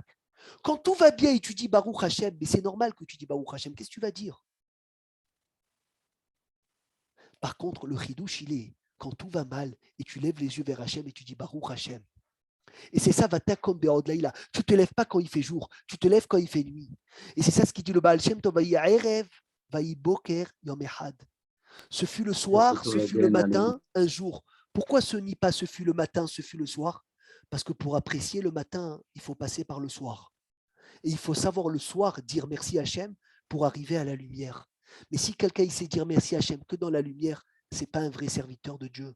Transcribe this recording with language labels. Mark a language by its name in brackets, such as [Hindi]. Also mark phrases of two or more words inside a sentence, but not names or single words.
[French] Quand tout va bien et tu dis [Hebrew] ברוך השם, [French] mais c'est normal que tu dis [Hebrew] ברוך השם, [French] qu'est-ce que tu vas dire? Par contre, le chidouche, il est quand tout va mal et tu lèves les yeux vers Hashem et tu dis [Hebrew] ברוך השם. [French] Et c'est ça, Vata comme [Hebrew] בעוד לילה. [French] Tu ne te lèves pas quand il fait jour, tu te lèves quand il fait nuit. Et c'est ça ce qui dit le Baal Shem Tov, [Hebrew] ויהי ערב, ויהי בוקר, יום אחד. [French] Ce fut le soir, ce fut le matin, un jour. Pourquoi ce n'est pas ce fut le matin, ce fut le soir? Parce que pour apprécier le matin, il faut passer par le soir. Et il faut savoir le soir dire merci Hachem pour arriver à la lumière. Mais si quelqu'un il sait dire merci Hachem que dans la lumière, ce n'est pas un vrai serviteur de Dieu.